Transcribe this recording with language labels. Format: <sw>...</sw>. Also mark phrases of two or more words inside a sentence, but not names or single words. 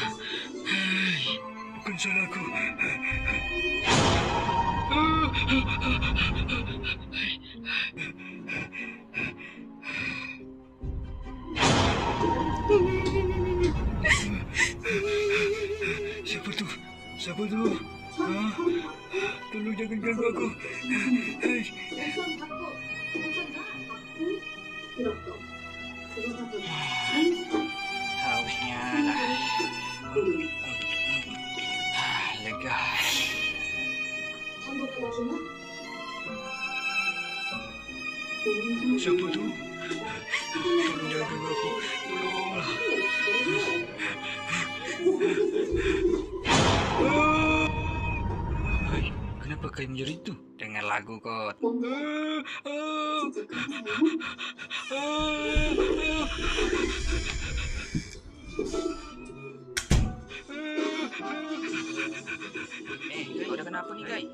<ms>Hei, bukan salah aku. Siapa tu? Tolong jangan ganggu aku. Hei.</ms> <ko>우선 받고 괜찮나? 받고 이렇게 그거 받고</ko> <ms>Hausnya lah. Lega.</ms> <ko>전부 받아주나?</ko> <ms>Siapa tu? Tolong jangan ganggu aku. Tolonglah. Hai, kenapa kau menjerit tu? Dengar lagu kot. Kau dah kenapa ni, Kai?</ms>